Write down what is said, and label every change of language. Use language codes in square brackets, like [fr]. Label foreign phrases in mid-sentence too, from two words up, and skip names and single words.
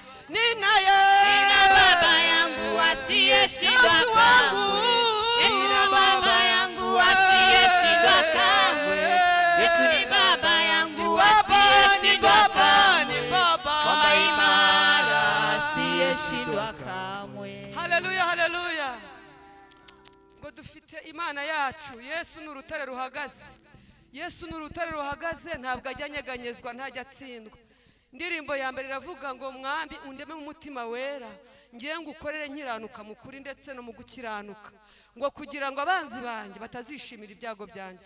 [sw] Nina baba yangu asiyeshindwa kamwe. Nina baba yangu asiyeshindwa kamwe. Yesu ni baba yangu asiyeshindwa kamwe, mwamba imara asiyeshindwa kamwe. [rw] Haleluya, haleluya. Ngo dufite Imana yacu. Yesu ni urutare ruhagaze. Yesu ni urutare ruhagaze, ntabwo ajya anyeganyezwa, ntajya atsindwa. Indirimbo ya mbere iravuga ngo mwambi undeme mu mutima wera, ngiye ngukorere nkiranuka mu kuri ndetse no mu gukiranuka, ngo kugira ngo abanzi banjye batazishimira ibyago byanjye.